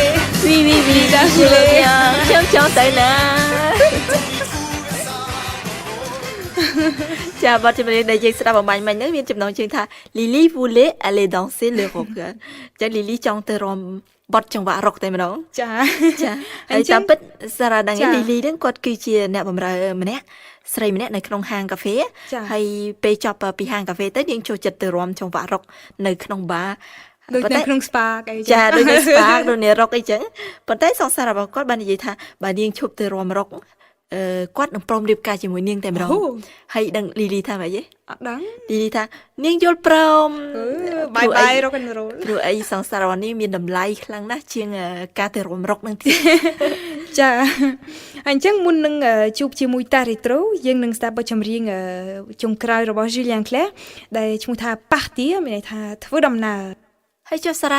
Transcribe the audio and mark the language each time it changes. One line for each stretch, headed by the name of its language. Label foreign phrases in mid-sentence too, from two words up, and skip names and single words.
French: Oui oui oui Đã je veux voulait.
Khmer: bien ខ្ញុំចង់ទៅណា ចាបទចម្រៀងដែលយើងស្ដាប់បំបញ្ញមិញហ្នឹងមានចំណងជើងថា Lily voulait aller danser le rock អញ្ចឹង Lily ចង់ទៅរាំបទចង្វាក់ rock តែម្ដង ចា ចាហើយតាមពិតសារ៉ាដឹង ចា Lily ហ្នឹងគាត់គឺជាអ្នកបម្រើម្នាក់ស្រីម្នាក់នៅក្នុងហាងកាហ្វេ ចា ហើយពេលចប់ពីហាងកាហ្វេទៅយើងចូលចិត្តទៅរាំចង្វាក់ rock នៅក្នុងបារ ដូចនៅក្នុង spa អី ចាដូចនៅ spa ដូចនៅ rock អីចឹងប៉ុន្តែសង្សាររបស់គាត់បាននិយាយថាបើនាងឈប់ទៅរាំ rock គាត់នឹងព្រមរៀបការជាមួយនាងតែម្ដង អូ ហើយដឹង Lily ថាម៉េចទេ អត់ដឹង Lily ថានាងយល់ព្រម
English: bye bye rock and roll
Khmer: ព្រោះអីសង្សាររបស់នេះមានតម្លៃខ្លាំងណាស់ជាងការទៅរាំ rock នឹងទៀត ចាអញ្ចឹងមុននឹងជួបជាមួយតារីត្រូយើងនឹងស្ដាប់បទចម្រៀងចុងក្រោយរបស់ Julien Clerc ដែលឈ្មោះថា Partir មានន័យថាធ្វើដំណើរ